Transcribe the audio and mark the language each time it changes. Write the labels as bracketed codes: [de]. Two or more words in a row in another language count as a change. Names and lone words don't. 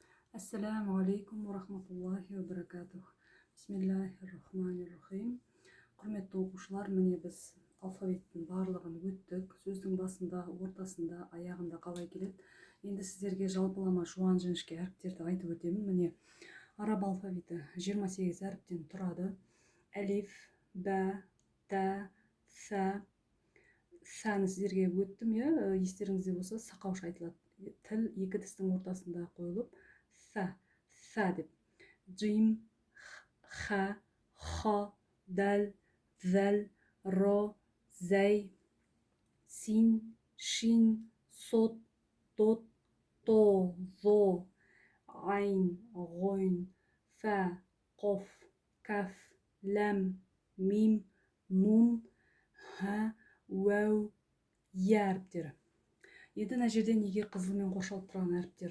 [ar] السلام عليكم ورحمة الله وبركاته. بسم الله الرحمن الرحيم. [kk] Құрметті оқушылар, міне біз алфавиттің барлығын өттік. Сөздің басында, ортасында, аяғында қалай келеді. Енді сіздерге жалпылама жуан жіңішке әріптерді айтып өтемін. Міне араб алфавиті 28 әріптен тұрады. Әлиф, бә, тә, сә. Сәні сіздерге өттім, естеріңізде болса, сақаушы айтылады. Тіл екі тістің ортасында қойылып, сә деп. Джим, ха, ха, дәл, зәл, ро, зәй, син, шин, сот, тот, то, зо, айн, ғойн, фә, қоф, кәф, ләм, мим, нун, ха, уәу, я әріптері. Енді мына жерде неге қызылмен қоршалып тұрған әріптер?